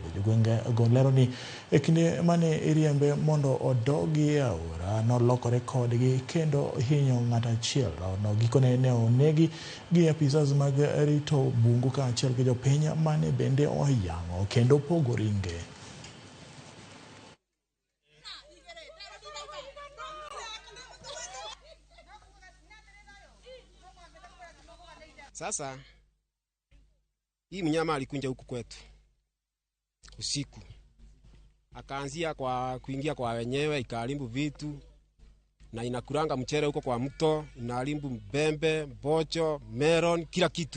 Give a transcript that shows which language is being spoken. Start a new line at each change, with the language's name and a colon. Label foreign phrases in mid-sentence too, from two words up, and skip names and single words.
Luo (Kenya and Tanzania): Jogwenge go lero ni e kinde mane iriembe mondo odogi e aora nolokore kodgi kendo hinyo ng'ato achiel. Rao no gikone ne onegi gi apisas mag rito bungu ka achiel gi jopiny mane bende oyang'o kendo pogo ringe.
Swahili: Sasa hii mnyama alikunja huku kwetu usiku, akaanzia kwa kuingia kwa wenyewe, ikaharibu vitu na inakuranga mchere huko kwa mto, inaharibu mbembe, bocho, melon, kila kitu.